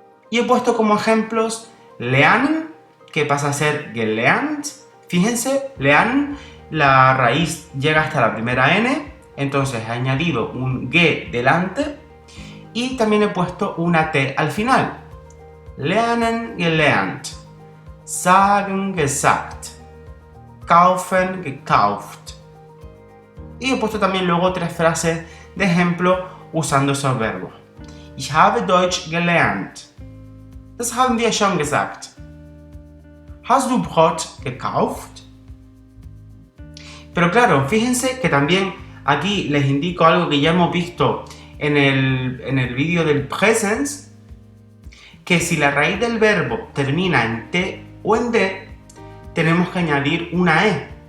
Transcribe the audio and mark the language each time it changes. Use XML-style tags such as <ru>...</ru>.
<es>Y he puesto como ejemplos lernen, que pasa a ser gelernt. Fíjense, lernen, la raíz llega hasta la primera n, entonces he añadido un ge delante y también he puesto una t al final.</es> <de>Lernen, gelernt. Sagen, gesagt. Kaufen, gekauft.</de> <es>Y he puesto también luego 3 frases de ejemplo usando esos verbos.</es> <de>Ich habe Deutsch gelernt. Das haben wir schon gesagt. Hast du Brot gekauft?</de> <es>Pero claro, fíjense que también aquí les indico algo que ya hemos visto en el vídeo del presens, que si la raíz del verbo termina en T o en D, tenemos que añadir una E.</es>